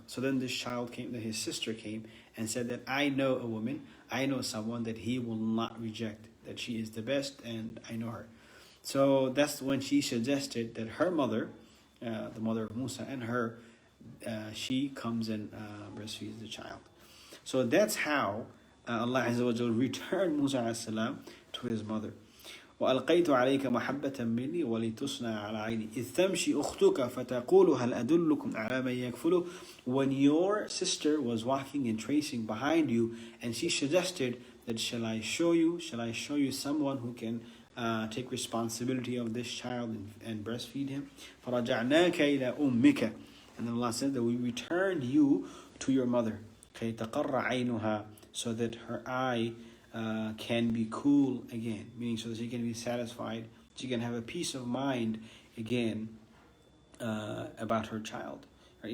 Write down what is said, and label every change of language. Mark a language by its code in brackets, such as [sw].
[en] So then this child came, his sister came and said that I know a woman, I know someone that he will not reject, that she is the best, and I know her. So that's when she suggested that her mother the mother of Musa, and her, she comes and breastfeeds the child. So that's how Allah Azza wa Jalla returned Musa alayhi salam to his mother. [ar] وألقيت عليك محبة مني ولتصنع على عيني إذ تمشي أختك فتقول هل أدلكم على من يكفله. [en] When your sister was walking and tracing behind you, and she suggested that shall I show you someone who can take responsibility of this child and breastfeed him. [ar] فرجعناك إلى أمك. [en] And then Allah said that we returned you to your mother. [ar] كي تقر عينها, [en] so that her eye can be cool again, meaning so that she can be satisfied, she can have a peace of mind again about her child. Right?